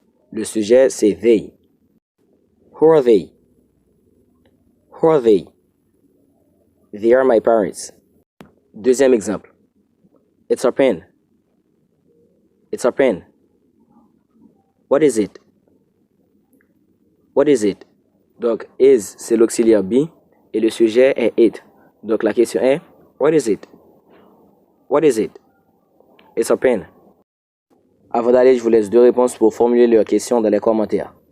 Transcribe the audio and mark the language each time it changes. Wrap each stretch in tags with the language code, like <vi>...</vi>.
<fr>Le sujet, c'est</fr> <en>they. Who are they? Who are they? They are my parents.</en> <fr>Deuxième exemple.</fr> <en>It's a pen. It's a pen. What is it? What is it?</en> <fr>Donc, is, c'est l'auxiliaire be et le sujet est it. Donc, la question est,</fr> <en>what is it? What is it? It's a pen.</en> <fr>Avant d'aller, je vous laisse deux réponses pour formuler leurs questions dans les commentaires.</fr>